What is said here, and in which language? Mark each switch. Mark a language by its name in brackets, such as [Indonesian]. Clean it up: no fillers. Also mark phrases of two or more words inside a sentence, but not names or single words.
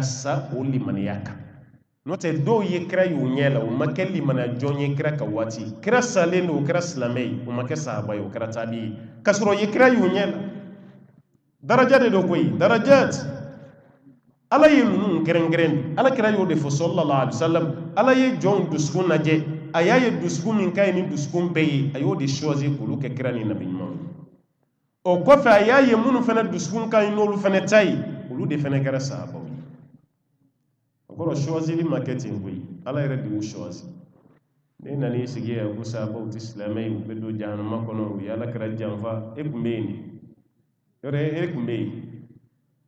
[Bambara] sa o limaniya kan n'o tɛ dɔw ye kira y'u ɲɛ la o ma kɛ limaniya jɔn ye kira ka waati kira salen don o kɛra silamɛ ye o ma kɛ sahaba ye o kɛra tabi ye ka sɔrɔ ye kira y'u ɲɛ la daraja de do koyi darajat ala ye ninnu kɛrɛnkɛrɛn ala kira y'o de fɔ [Arabic] صلى الله عليه وسلم [Bambara] ala ye jɔnw dusukun lajɛ a y'a ye dusukun min ka ɲi ni dusukun bɛɛ ye a y'o de choisir k'olu kɛ kira ni nabi ɲumanw ye o kɔfɛ a y'a ye minnu fana dusukun ka ɲi n'olu fana ta ye olu de fana kɛra sahabaw ye o kɔrɔ choisili ma kɛ ten koyi ala yɛrɛ de y'u choisir ne nan'i sigi yan ko sahabaw tɛ silamɛ ye u bɛ don jahanama kɔnɔ u ye ala kira janfa e tun bɛ yen de yɔrɔ e tun bɛ yen a